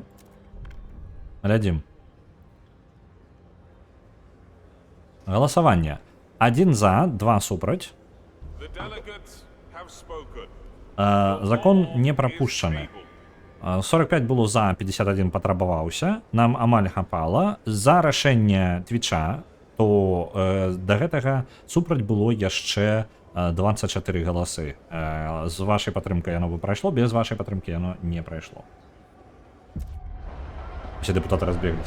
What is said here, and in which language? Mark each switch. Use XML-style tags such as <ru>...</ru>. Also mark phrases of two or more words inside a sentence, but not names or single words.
<uk>Глядім. Голосування. 1 за, 2 супроть. Закон не пропущений.</uk> <be>45 було за, 51 патрабаваўся. Нам амаль хапала. За рашэнне Твіча, то да гэтага супраць было яшчэ 24 галасы. З вашай падтрымкай яно бы прайшло, без вашай падтрымкі яно не прайшло. Усе дэпутаты разбегліся.</be>